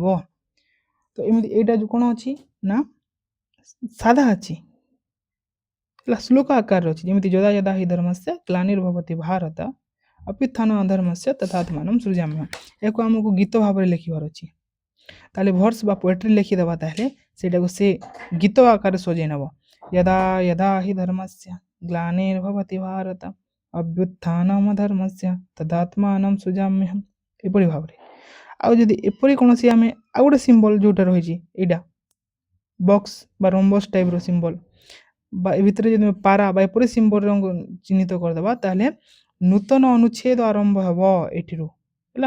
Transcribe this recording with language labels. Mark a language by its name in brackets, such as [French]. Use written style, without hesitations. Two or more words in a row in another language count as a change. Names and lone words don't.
[Odia] ତ ଏମିତି ଏଇଟା ଯେଉଁ କ'ଣ ଅଛି ନା ସାଧା ଅଛି ହେଲା, ଶ୍ଲୋକ ଆକାରରେ ଅଛି। ଯେମିତି [Sanskrit] ଯଦା ଯଦା ହି ଧର୍ମସ୍ୟ ଗ୍ଲାନିର୍ଭବତି ଭାରତ ଅଭ୍ୟୁତ୍ଥାନ ଅଧର୍ମସ୍ୟ ତଥାତ୍ମାନଂ ସୃଜାମ୍ୟହମ୍। [Odia] ଏହାକୁ ଆମକୁ ଗୀତ ଭାବରେ ଲେଖିବାର ଅଛି। ତାହେଲେ ଭର୍ସ ବା ପୋଏଟ୍ରି ଲେଖିଦେବା ତାହେଲେ ସେଇଟାକୁ ସେ ଗୀତ ଆକାରରେ ସଜେଇ ନେବ। [Sanskrit] यदा यदा हि धर्मस्य ग्लानिर्भवति भारत अभ्युत्थानम् अधर्मस्य तदात्मानं सृजाम्यहम्। [Odia] ଏପରି ଭାବରେ। ଆଉ ଯଦି ଏପରି କୌଣସି ଆମେ ଆଉ ଗୋଟେ ସିମ୍ବଲ ଯେଉଁଟା ରହିଛି ଏଇଟା ବକ୍ସ ବା [English] rhombus type symbol [Odia] বা ଏ ଭିତରେ ଯଦି ପାରା ବା ଏପରି ସିମ୍ବଲ ଚିହ୍ନିତ କରିଦେବା ତାହେଲେ ନୂତନ ଅନୁଚ୍ଛେଦ ଆରମ୍ଭ ହେବ ଏଠିରୁ ହେଲା।